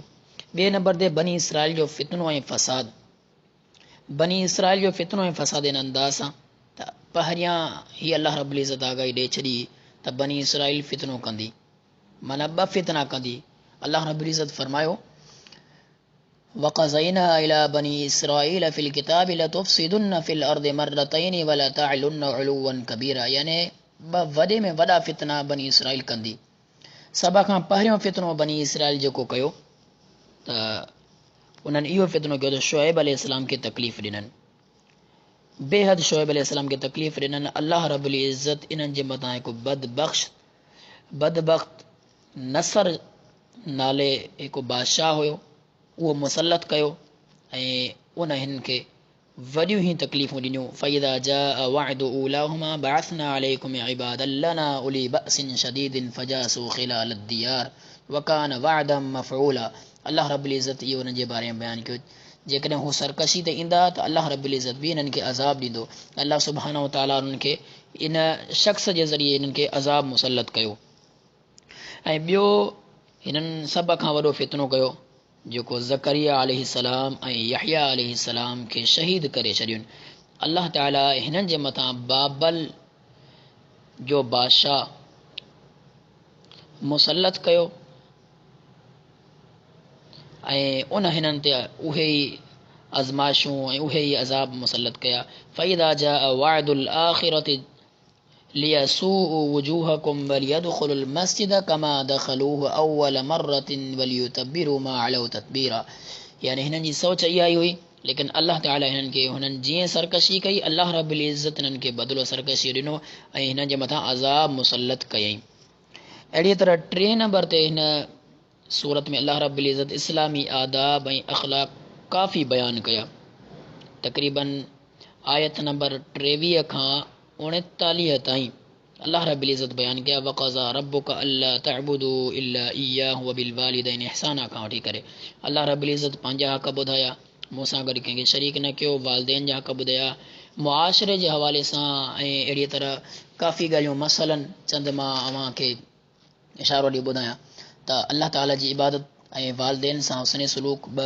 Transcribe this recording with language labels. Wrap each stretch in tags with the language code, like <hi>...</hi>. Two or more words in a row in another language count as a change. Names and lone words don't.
<sd>ॿिए नंबर ते बनी इसराइल जो फितनो ऐं फ़साद। बनी इसराइल जो फितनो ऐं फ़साद इन अंदाज़ सां त पहिरियां हीअ अल्लाह रब्बुल इज़्ज़त आगाही ॾेई छॾी त बनी इसराइल फितनो कंदी, माना 2 फितना कंदी। अल्लाह रब्बुल इज़्ज़त फरमायो</sd> <ar>وقضينا إلى بني إسرائيل في الكتاب لتفسدن في الأرض مرتين ولتعلن علوا كبيرا.</ar> <sd>यानी 2 वॾे में वॾा फितना बनी इसराइल कंदी। सभ खां पहिरियों फितनो बनी इसराइल जेको कयो त उन्हनि इहो फितनो कयो त शुएब अलैहिस्सलाम खे तकलीफ़ ॾिननि, बेहद शुएब अलैहिस्सलाम खे तकलीफ़ ॾिननि। अल्लाह रब्बुल इज़्ज़त इन्हनि जे मथां हिकु बदबख़्त नसर नाले हिकु बादशाह हुयो, उहो मुसलत कयो ऐं उन हिन खे वॾियूं ई तकलीफ़ूं ॾिनियूं।</sd> <ar>فإذا جاء وعد أولاهما بعثنا عليكم عبادا لنا أولي بأس شديد فجاسوا خلال الديار وكان وعدا مفعولا.</ar> <sd>अल्लाह रब्बुल इज़्ज़त इहो उन जे बारे में बयानु कयो। जेकॾहिं हू सरकशी ते ईंदा त अल्लाह रब्बुल इज़्ज़त बि इन्हनि खे अज़ाब ॾींदो। अल्लाह सुब्हानहु व तआला उन्हनि खे इन शख़्स जे ज़रिए इन्हनि खे अज़ाब मुसलत कयो। ऐं ॿियो हिननि सभ खां वॾो फितनो कयो जेको ज़करिया अलैहिस्सलाम ऐं यहया अलैहिस्सलाम खे शहीद करे छॾियुनि। अल्लाह ताला हिननि जे मथां बाबल जो बादशाह मुसलत कयो ऐं उन हिननि ते उहे ई आज़माइशूं ऐं उहे ई अज़ाब मुसलत कया।</sd> <ar>فإذا جاء وعد الآخرة ليسوءوا وجوهكم وليدخلوا المسجد كما دخلوه أول مرة وليتبروا ما علوا تتبيرا.</ar> <sd>यानी हिननि जी सोच इहा ई हुई, लेकिन अल्लाह ताला हिननि खे हुननि जीअं सरकशी कई अल्लाह रब्बुल इज़्ज़त हिननि खे बदिलो सरकशी ॾिनो ऐं हिन जे मथां अज़ाब मुसलत कयईं। अहिड़ी तरह 3 नंबर ते हिन सूरत में अल्लाह रब्बुल इज़्ज़त इस्लामी आदाब ऐं अख़लाक काफ़ी बयानु कया। तक़रीबन आयत नंबर 23 खां 39 ताईं अल्लाह रब्बुल इज़्ज़त बयानु कया</sd> <ar>وقضى ربك ألا تعبدوا إلا إياه وبالوالدين إحسانا</ar> <sd>खां वठी करे अल्लाह रब्बुल इज़्ज़त पंहिंजा हक़ ॿुधाया, मूंसां गॾु कंहिंखे शरीक न कयो, वालिदैन जा हक़ ॿुधाया, मुआशिरे जे हवाले सां ऐं अहिड़ी तरह काफ़ी ॻाल्हियूं। मसलन चंद मां अव्हांखे इशारो ॾेई ॿुधायां त अल्लाह ताला जी इबादत ऐं वालिदैन सां हुस्न सलूक 2।</sd>